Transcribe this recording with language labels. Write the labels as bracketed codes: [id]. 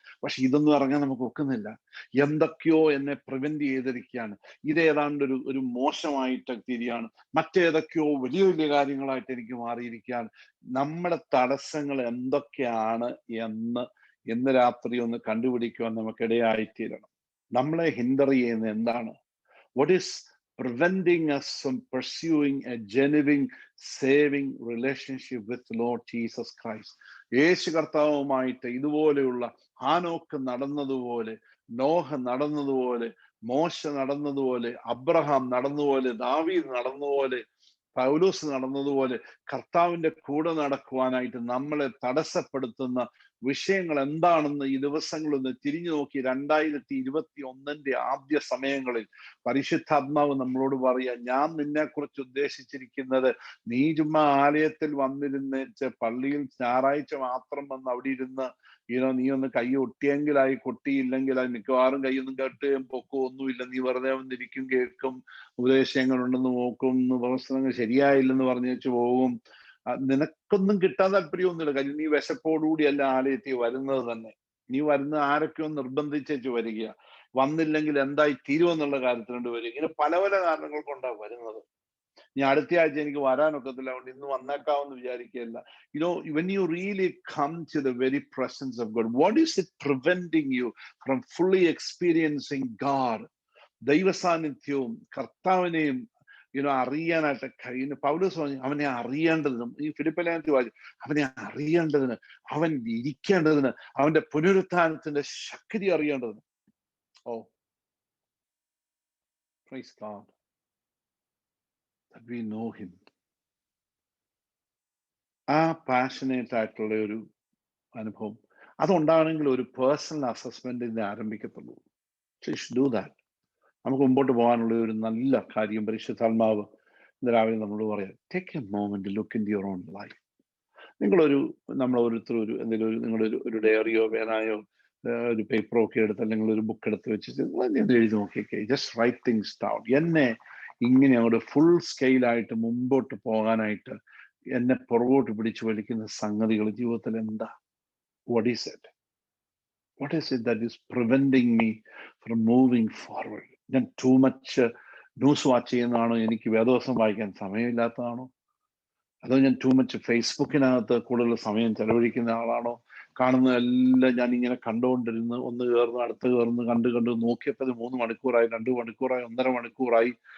[ml] പക്ഷെ ഇതൊന്നും ഇറങ്ങാൻ നമുക്ക് ഒക്കുന്നില്ല. എന്തൊക്കെയോ എന്നെ പ്രിവെന്റ് ചെയ്തിരിക്കുകയാണ്. ഇതേതാണ്ട് ഒരു മോശമായിട്ട് തിരിയാണ്. മറ്റേതൊക്കെയോ വലിയ വലിയ കാര്യങ്ങളായിട്ട് എനിക്ക് മാറിയിരിക്കുകയാണ്. നമ്മുടെ തടസ്സങ്ങൾ എന്തൊക്കെയാണ് എന്ന് രാത്രി ഒന്ന് കണ്ടുപിടിക്കുവാൻ നമുക്കിടയായിത്തീരണം. നമ്മളെ ഹിൻഡർ ചെയ്യുന്ന എന്താണ്? [en] What is preventing us from pursuing a genuine saving relationship with Lord Jesus Christ? [ml] യേശു കർത്താവുമായിട്ട് ഇതുപോലെയുള്ള ഹാനോക്ക് നടന്നതുപോലെ, നോഹ നടന്നതുപോലെ, മോശ നടന്നതുപോലെ, അബ്രഹാം നടന്നതുപോലെ, ദാവീദ് നടന്നതുപോലെ, പൗലോസ് നടന്നതുപോലെ കർത്താവിന്റെ കൂടെ നടക്കുവാനായിട്ട് നമ്മളെ തടസ്സപ്പെടുത്തുന്ന വിഷയങ്ങൾ എന്താണെന്ന് ഈ ദിവസങ്ങളൊന്ന് തിരിഞ്ഞു നോക്കി 2021 ആദ്യ സമയങ്ങളിൽ പരിശുദ്ധാത്മാവ് നമ്മളോട് പറയുക, ഞാൻ നിന്നെ കുറിച്ച് ഉദ്ദേശിച്ചിരിക്കുന്നത് നീ ചുമ്മാ ആലയത്തിൽ വന്നിരുന്നേച്ച് പള്ളിയിൽ ഞായറാഴ്ച മാത്രം വന്ന് അവിടെ ഇരുന്ന് നീ ഒന്ന് കൈ ഒട്ടിയെങ്കിലായി, കൊട്ടിയില്ലെങ്കിലായി, മിക്കവാറും കൈയൊന്നും കെട്ടുകയും പൊക്കമൊന്നുമില്ല, നീ വെറുതെ വന്നിരിക്കും, കേൾക്കും, ഉപദേശങ്ങളുണ്ടെന്ന് നോക്കും, പ്രവർത്തനങ്ങൾ ശരിയായില്ലെന്ന് പറഞ്ഞു വെച്ച് പോകും. നിനക്കൊന്നും കിട്ടാൻ താല്പര്യമൊന്നുമില്ല. കാര്യം നീ വിശപ്പോടുകൂടിയല്ല ആലയത്തിൽ വരുന്നത് തന്നെ. നീ വരുന്ന ആരൊക്കെയോ നിർബന്ധിച്ചു വരിക, വന്നില്ലെങ്കിൽ എന്തായി തീരുമെന്നുള്ള കാര്യത്തിനുണ്ട് വരിക. ഇങ്ങനെ പല പല കാരണങ്ങൾ കൊണ്ടാണ് വരുന്നത്. ഇനി അടുത്ത ആഴ്ച എനിക്ക് വരാനൊക്കത്തില്ല, അതുകൊണ്ട് ഇന്ന് വന്നേക്കാമെന്ന് വിചാരിക്കുകയല്ല. [en] When you really come to the very presence of God, what is it preventing you from fully experiencing God? [ml] ദൈവ സാന്നിധ്യവും കർത്താവിനെയും അറിയാനായിട്ട് കഴിയുന്ന പൗലോസ് പറഞ്ഞു, അവനെ അറിയേണ്ടതിനും, ഈ ഫിലിപ്പിലെ വായിച്ചു, അവനെ അറിയേണ്ടതിന്, അവൻ ഇരിക്കേണ്ടതിന്, അവന്റെ പുനരുത്ഥാനത്തിന്റെ ശക്തി അറിയേണ്ടതിന്. [en] Oh, praise God that we know him. [ml] ആ പാഷനേറ്റ് ആയിട്ടുള്ള ഒരു അനുഭവം അതുണ്ടാകണമെങ്കിൽ ഒരു പേഴ്സണൽ അസസ്മെന്റ് ആരംഭിക്കത്തുള്ളൂ. [en] Do that. [ml] നമുക്ക് മുമ്പോട്ട് പോകാനുള്ള ഒരു നല്ല കാര്യം പരിശുദ്ധാത്മാവ് രാവിലെ നമ്മളോട് പറയാം, [en] Take a moment, look in your own life. [ml] നമ്മൾ ഓരോരുത്തർ എന്തെങ്കിലും നിങ്ങളൊരു ഡയറിയോ പേനായോ ഒരു പേപ്പറോ ഒക്കെ എടുത്ത് അല്ലെങ്കിൽ ഒരു ബുക്ക് എടുത്ത് വെച്ചിട്ട് എഴുതി നോക്കിയൊക്കെ, [en] Just write things down. [ml] എന്നെ ഇങ്ങനെ അങ്ങോട്ട് ഫുൾ സ്കെയിലായിട്ട് മുമ്പോട്ട് പോകാനായിട്ട് എന്നെ പുറകോട്ട് പിടിച്ചു വലിക്കുന്ന സംഗതികൾ ജീവിതത്തിൽ എന്താ? [en] What is it? What is it that is preventing me from moving forward? [ml] ഞാൻ [en] too much news watch [ml] ചെയ്യുന്നതാണോ? എനിക്ക് വേദവസം വായിക്കാൻ സമയമില്ലാത്തതാണോ? അതോ ഞാൻ [en] too much [ml] ഫേസ്ബുക്കിനകത്ത് കൂടുതൽ സമയം ചെലവഴിക്കുന്ന ആളാണോ? കാണുന്നതെല്ലാം ഞാൻ ഇങ്ങനെ കണ്ടുകൊണ്ടിരുന്ന് ഒന്ന് കയറുന്നു, അടുത്ത് കയറുന്നു, കണ്ട് നോക്കിയപ്പോൾ 3 മണിക്കൂറായി, 2 മണിക്കൂറായി, 1.5 മണിക്കൂറായി.